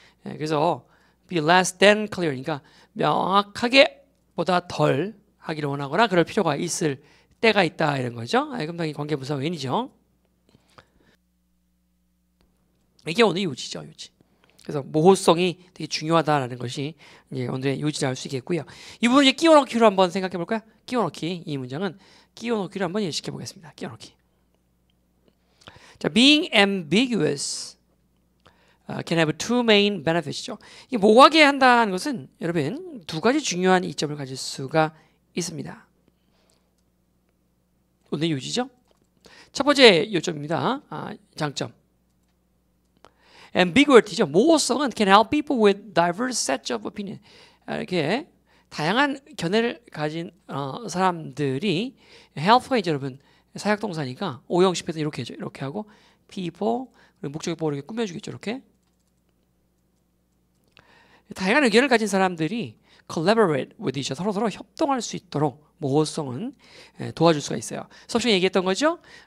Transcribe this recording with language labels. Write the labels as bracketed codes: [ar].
[ko] 그래서 [en] be less than clear. [ko] 그러니까 명확하게 보다 덜 하기를 원하거나 그럴 필요가 있을 때가 있다 이런 거죠. 그럼 당연히 관계부사 when이죠. 이게 오늘 요지죠, 요지. 그래서 모호성이 되게 중요하다라는 것이 이제 오늘의 요지를 알 수 있겠고요. 이 부분 이제 끼워넣기로 한번 생각해 볼까요? 끼워넣기. 이 문장은 끼워넣기로 한번 예시해 보겠습니다. 끼워넣기. [en] 자, being ambiguous can have two main benefits죠. [ko] 이 모호하게 한다는 것은 여러분 두 가지 중요한 이점을 가질 수가 있습니다. 오늘 요지죠. 첫 번째 요점입니다. 장점. ambiguity죠. 모호성은 [en] can help people with diverse sets of opinion. [ko] 이렇게 다양한 견해를 가진 사람들이 help가 이제 여러분 사역동사니까 오형식에서 이렇게 해죠. 이렇게 하고 people 목적어 보고 이렇게 꾸며주겠죠. 이렇게 다양한 의견을 가진 사람들이 [en] collaborate with each other [ko] 서로 협동할 수 있도록 모호성은 도와줄 수가 있어요. 수업 시간에 얘기했던 거죠.